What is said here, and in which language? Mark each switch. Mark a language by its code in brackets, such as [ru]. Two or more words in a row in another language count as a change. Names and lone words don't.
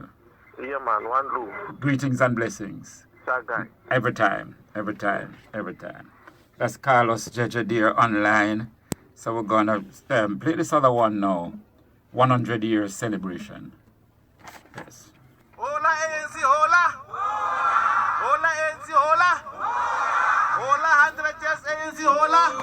[en] Yeah, man. One love. Greetings and blessings. That guy. Every time. Every time. Every time. That's Carlos Djedje there online. So we're gonna play this other one now. 100 years celebration. Yes. Hola, ANC, hola. Hola, ANC, hola. Hola, 100 years ANC, hola.